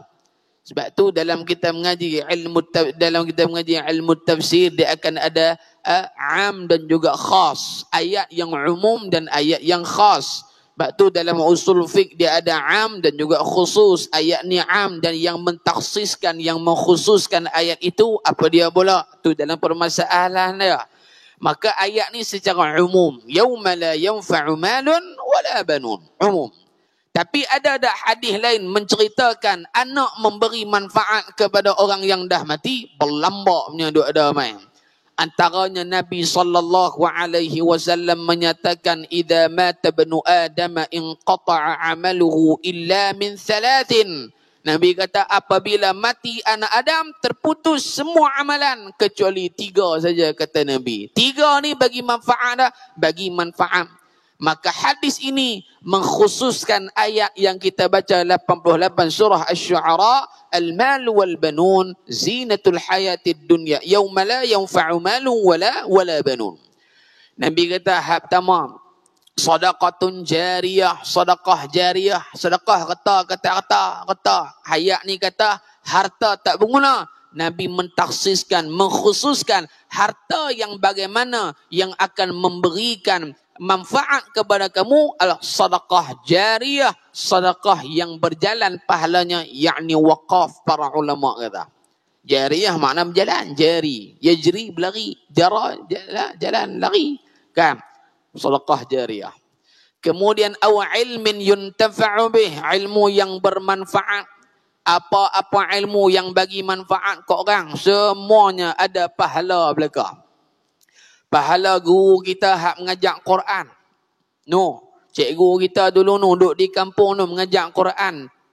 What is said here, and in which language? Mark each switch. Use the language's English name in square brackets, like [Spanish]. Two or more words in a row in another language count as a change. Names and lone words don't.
[Malay] Sebab tu dalam kita mengaji ilmu tafsir, dia akan ada am dan juga khas, ayat yang umum dan ayat yang khas. Sebab tu dalam usul fiqh dia ada am dan juga khusus. Ayat ni am, dan yang mentakhsiskan, yang mengkhususkan ayat itu apa dia pula? Tu dalam permasalahan dia. Maka ayat ni secara umum, [Arabic] يوم لا ينفع مال ولا بنون, [Malay] umum. Tapi ada tak hadis lain menceritakan anak memberi manfaat kepada orang yang dah mati? Berlambak punya duk ada mai. Antaranya Nabi SAW menyatakan, [Arabic] إذا مات ابن آدم انقطع عمله إلا من ثلاث. [Malay] Nabi kata apabila mati anak Adam, terputus semua amalan kecuali 3 saja, kata Nabi. 3 ni bagi manfaat dah, bagi manfaat. Maka hadis ini mengkhususkan ayat yang kita baca 88 surah Asy-Syu'ara, [Arabic] المال والبنون زينة الحياة الدنيا يوم لا ينفع مال ولا بنون. [Malay] Nabi kata hak pertama, [Arabic] صدقة جارية, [Malay] sedekah jariyah, sedekah kata. Hayat ni kata harta tak berguna. Nabi mentakhsiskan, mengkhususkan harta yang bagaimana yang akan memberikan manfaat kepada kamu adalah sedekah jariyah, sedekah yang berjalan pahalanya, yakni waqaf. Para ulama kata jariyah makna berjalan, jari, yajri berlari, jara jalan lari kan, sedekah jariyah. [Arabic] Kemudian أو علم ينتفع به, [Malay] ilmu yang bermanfaat. Apa-apa ilmu yang bagi manfaat ke orang, semuanya ada pahala belaka. Pahala guru kita hak mengajak Quran. Cikgu kita dulu duduk di kampung mengajak Quran.